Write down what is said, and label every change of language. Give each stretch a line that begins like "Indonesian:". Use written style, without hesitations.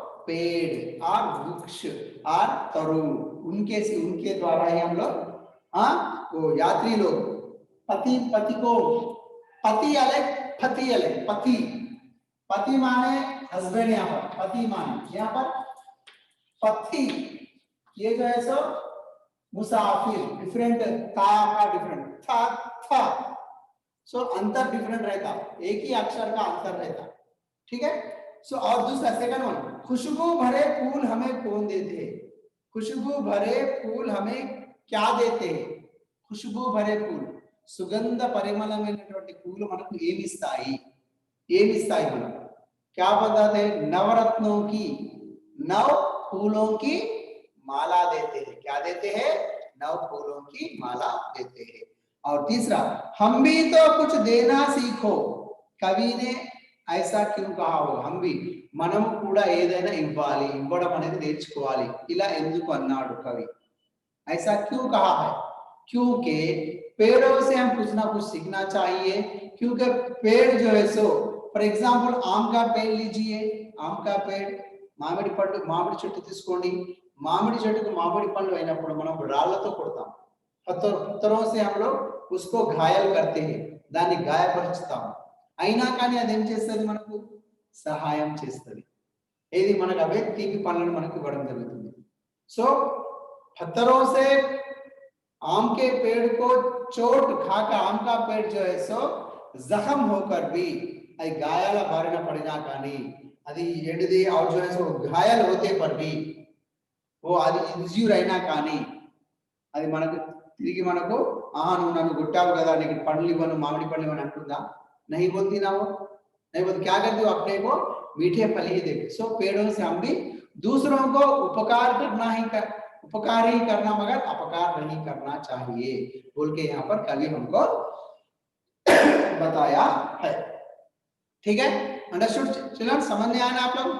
Hindi: पेड़ और वृक्ष और तरु, उनके द्वारा ही हम लोग वो यात्री लोग पति को पति अलग पति अलग पति माने हस्बैंड, यहाँ पर पति माने, यहाँ पर पति ये जो है सो मुसाफिर, डिफरेंट था का डिफरेंट था सो अंतर डिफरेंट रहता, एक ही अक्षर का अंतर रहता, ठीक है। सो और दूसरा सेकंड वन, खुशबू भरे फूल हमें कौन देते हैं? खुशबू भरे फूल हमें क्या देते हैं? खुशबू भरे फूल
Telugu: సుగంధ పరిమళమైనటువంటి పూలు మనకు ఏమి ఇస్తాయి?
Hindi: మనం क्या बताते हैं? नवरत्नों की, नव फूलों की माला देते हैं। क्या देते हैं? नव फूलों की माला देते हैं। और तीसरा, हम भी तो कुछ देना सीखो, कवि ने ऐसा क्यों कहा होगा? हम भी
Telugu: మనం కూడా ఏదైనా ఇవ్వాలి, ఇవ్వడం అనేది నేర్చుకోవాలి, ఇలా ఎందుకు అన్నాడు కవి?
Hindi: ऐसा क्यों कहा है? क्योंकि पेड़ों से हम कुछ ना कुछ सीखना चाहिए। क्योंकि पेड़ जो है सो फॉर एग्जांपल आम का पेड़
Telugu: लीजिए, आम का पेड़, మామిడి చెట్టు తీసుకోండి, మామిడి చెట్టుకు మామిడి పండు అయినప్పుడు మనం రాళ్ళతో కొడతాం, పత్తरों
Hindi: से हम लोग उसको घायल करते हैं,
Telugu: దాన్ని గాయపరుస్తాం, అయినా కానీ అది ఏం చేస్తుంది? మనకు సహాయం చేస్తుంది, ఏది మనకు అవే తీపి పండ్లను మనకు ఇవ్వడం జరుగుతుంది। సో
Hindi: पत्थरों से आम के पेड़ को चोट खाकर आम का पेड़ जो है सो जख्म होकर भी
Telugu: అది గాయాల బారిన పడినా కానీ అది ఎండిది,
Hindi: और जो है सो घायल होते पर भी वो
Telugu: అది ఇంజ్యూర్ అయినా కానీ అది మనకు తిరిగి మనకు నువ్వు నన్ను కొట్టావు కదా, నీకు పండ్లు ఇవ్వను, మామిడి పండ్లు ఇవ్వను అంటుందా?
Hindi: नहीं बोलती ना वो, नहीं बोलती। क्या करती हो? अपने को मीठे फल ही देते। सो पेड़ों से हम भी दूसरों को उपकार ही करना मगर अपकार नहीं करना चाहिए बोल के यहाँ पर कवि हमको बताया है, ठीक है। Understood children? समझ में आना आप लोग?